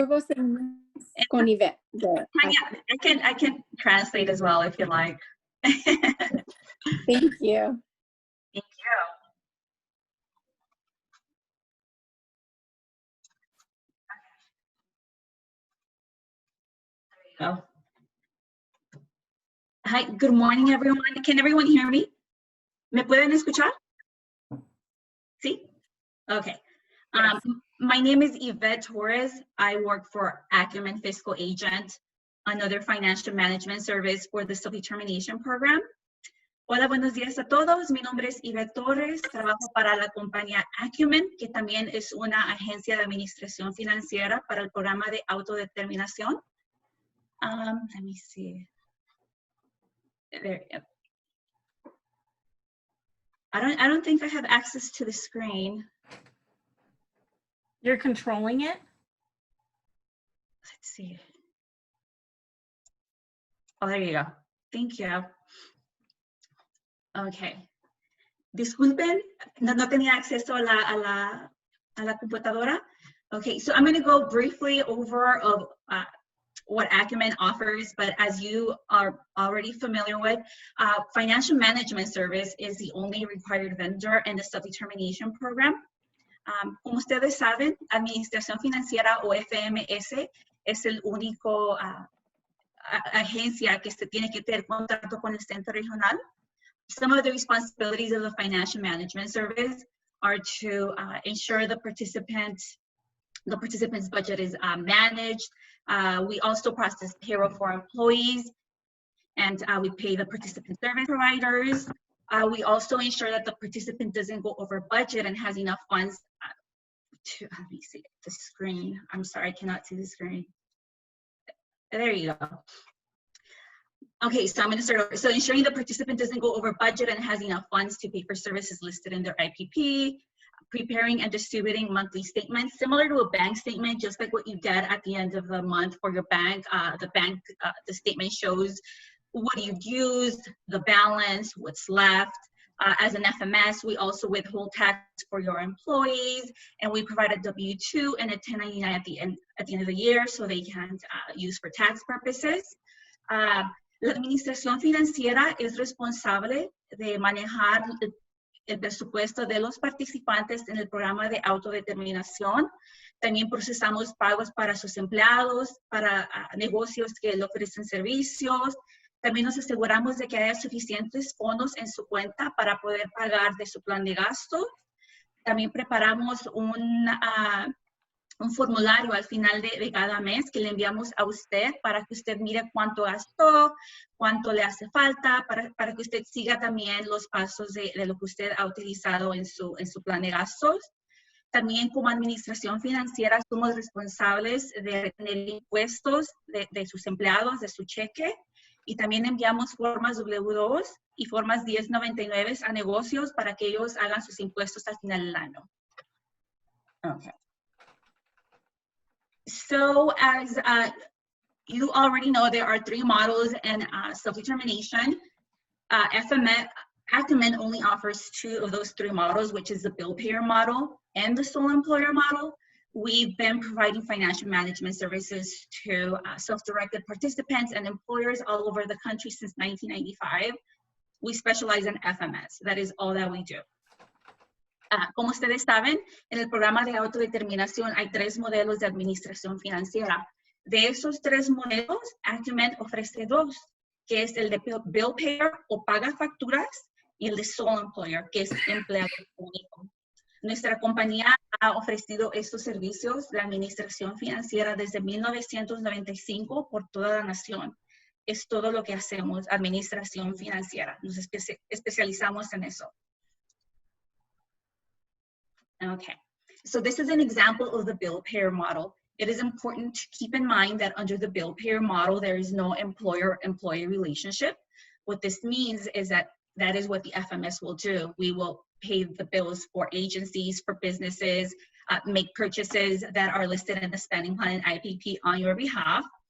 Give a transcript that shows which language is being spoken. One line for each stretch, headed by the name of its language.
Spanish: Luego seguimos con Yvette.
English: I can translate as well if you like. Thank you. Thank you. There you go. Hi, good morning, everyone. Can everyone hear me?
Spanish: ¿Me pueden escuchar? Sí?
English: Okay. Yes. My name is Yvette Torres. I work for Acumen Fiscal Agent, another financial management service for the self-determination program.
Spanish: Hola, buenos días a todos. Mi nombre es Yvette Torres. Trabajo para la compañía Acumen, que también es una agencia de administración financiera para el programa de autodeterminación.
English: Let me see. There. I don't think I have access to the screen. You're controlling it? Let's see. Oh, there you go. Thank you. Okay.
Spanish: Disculpen, no tenía acceso a la computadora.
English: Okay, so I'm going to go briefly over of what Acumen offers, but as you are already familiar with, financial management service is the only required vendor in the self-determination program.
Spanish: Como ustedes saben, Administración Financiera o FMS es el único agencia que se tiene que tener contrato con el centro regional.
English: Some of the responsibilities of the financial management service are to ensure the participant's budget is managed. We also process payroll for employees, and we pay the participant service providers. We also ensure that the participant doesn't go over budget and has enough funds to, let me see the screen. I'm sorry, I cannot see the screen. There you go. Okay, so I'm going to start over. So ensuring the participant doesn't go over budget and has enough funds to pay for services listed in their IPP, preparing and distributing monthly statements, similar to a bank statement, just like what you get at the end of the month for your bank. The statement shows what you've used, the balance, what's left. As an FMS, we also withhold tax for your employees, and we provide a W-2 and a 1099 at the end of the year, so they can use for tax purposes.
Spanish: La administración financiera es responsable de manejar el presupuesto de los participantes en el programa de autodeterminación. También procesamos pagos para sus empleados, para negocios que le ofrecen servicios. También nos aseguramos de que haya suficientes fondos en su cuenta para poder pagar de su plan de gastos. También preparamos un formulario al final de cada mes que le enviamos a usted para que usted mire cuánto gastó, cuánto le hace falta, para que usted siga también los pasos de lo que usted ha utilizado en su plan de gastos. También como administración financiera somos responsables de retener impuestos de sus empleados, de su cheque. Y también enviamos formas W2 y formas 1099 a negocios para que ellos hagan sus impuestos al final del año.
English: Okay. So as you already know, there are 3 models in self-determination. Acumen only offers 2 of those 3 models, which is the bill payer model and the sole employer model. We've been providing financial management services to self-directed participants and employers all over the country since 1995. We specialize in FMS. That is all that we do.
Spanish: Como ustedes saben, en el programa de autodeterminación hay 3 modelos de administración financiera. De esos 3 modelos, Acumen ofrece 2, que es el de bill payer o paga facturas y el de sole employer, que es empleado único. Nuestra compañía ha ofrecido estos servicios de administración financiera desde 1995 por toda la nación. Es todo lo que hacemos, administración financiera. Nos especializamos en eso.
English: Okay, so this is an example of the bill payer model. It is important to keep in mind that under the bill payer model, there is no employer-employee relationship. What this means is that that is what the FMS will do. We will pay the bills for agencies, for businesses, make purchases that are listed in the spending plan and IPP on your behalf.